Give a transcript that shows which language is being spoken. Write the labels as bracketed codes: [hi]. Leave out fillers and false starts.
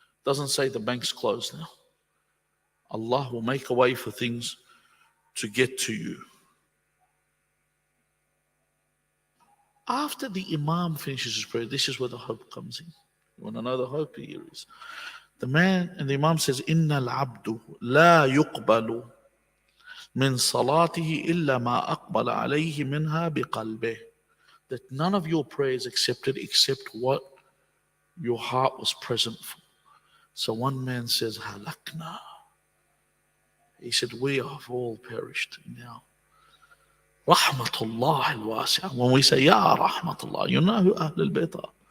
[en] Doesn't say the bank's closed now. Allah will make a way for things to get to you. After the Imam finishes his prayer, this is where the hope comes in. You want to know the hope here is? The man and the Imam says, [ar] إِنَّ الْعَبْدُ لَا يُقْبَلُ مِنْ صَلَاتِهِ إِلَّا مَا أَقْبَلَ عَلَيْهِ مِنْهَا بِقَلْبِهِ. [en] That none of your prayers accepted except what your heart was present for. So one man says, halakna. He said, we have all perished now. Rahmatullah al-wasi'ah. When we say, Ya Rahmatullah, you know who Ahl al-Bayt are.